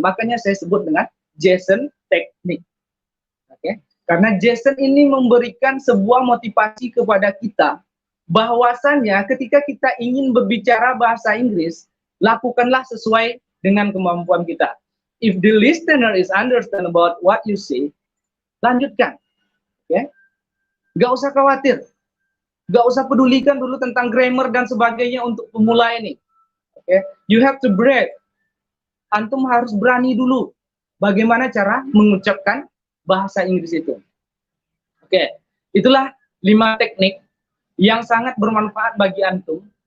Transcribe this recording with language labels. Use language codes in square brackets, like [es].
[id] Makanya saya sebut dengan Jason teknik. Karena Jason ini memberikan sebuah motivasi kepada kita bahwasanya ketika kita ingin berbicara bahasa Inggris, lakukanlah sesuai dengan kemampuan kita. [en] If the listener is understand about what you say, [id] lanjutkan. Gak usah khawatir. Gak usah pedulikan dulu tentang grammar dan sebagainya untuk pemula ini. [en] You have to breathe. [id] Antum harus berani dulu. Bagaimana cara mengucapkan bahasa Inggris itu. Itulah 5 teknik yang sangat bermanfaat bagi antum.